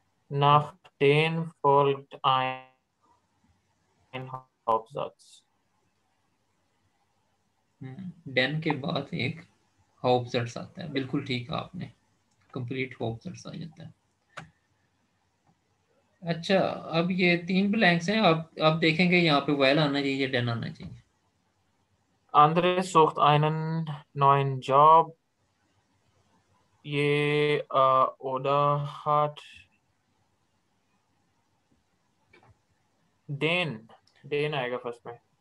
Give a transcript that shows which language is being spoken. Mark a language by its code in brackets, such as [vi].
[de] nach den folgt ein Hauptsatz. [hi] Dan के बाद एक हाउप्सर्ट्स आता है, बिल्कुल ठीक है आपने, कंप्लीट हाउप्सर्ट्स आ जाता है। अच्छा, अब ये तीन ब्लैंक्स हैं। आप देखेंगे यहाँ पे वायल आना चाहिए, डेन आना चाहिए। [de] Andres sucht einen neuen Job. [hi] ये [de] oder hat den [hi] आएगा फर्स्ट में.